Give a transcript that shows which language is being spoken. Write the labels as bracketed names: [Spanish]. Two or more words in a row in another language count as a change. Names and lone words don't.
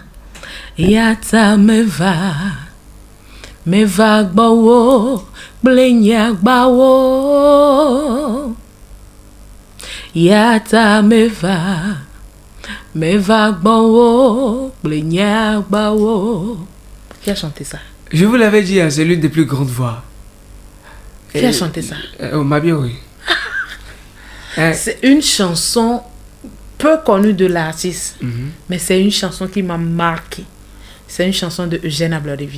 [Ewe] Yata meva gbawo. Blenya gbawo. Yata meva gbawo. Blenya gbawo. [French] Qui a chanté ça? Je vous l'avais dit, hein, c'est l'une des plus grandes voix. Qui a chanté ça? Ma bien, oui. C'est une chanson peu connue de l'artiste, mais c'est une chanson qui m'a marqué. C'est une chanson de Eugène Ablodevi.